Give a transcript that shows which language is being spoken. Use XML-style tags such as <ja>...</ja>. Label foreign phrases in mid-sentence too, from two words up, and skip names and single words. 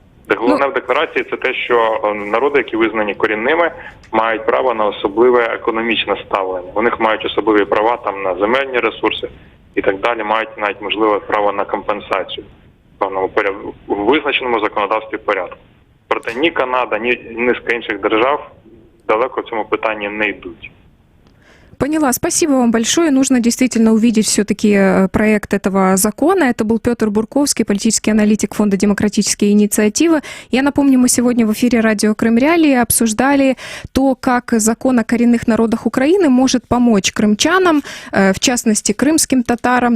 <uk>Головне в декларації це те, що народи, які визнані корінними, мають право на особливе економічне ставлення. У них мають особливі права там на земельні ресурси і так далі, мають навіть можливе право на компенсацію в певному порядку, в визначеному законодавстві порядку. Проте ні Канада, ні низка інших держав далеко в цьому питанні не йдуть.</uk> <ru>Поняла. Спасибо вам большое. Нужно действительно увидеть все-таки проект этого закона. Это был Петр Бурковский, политический аналитик Фонда «Демократические инициативы». Я напомню, мы сегодня в эфире радио Крым Реалии обсуждали то, как закон о коренных народах Украины может помочь крымчанам, в частности, крымским татарам.</ru>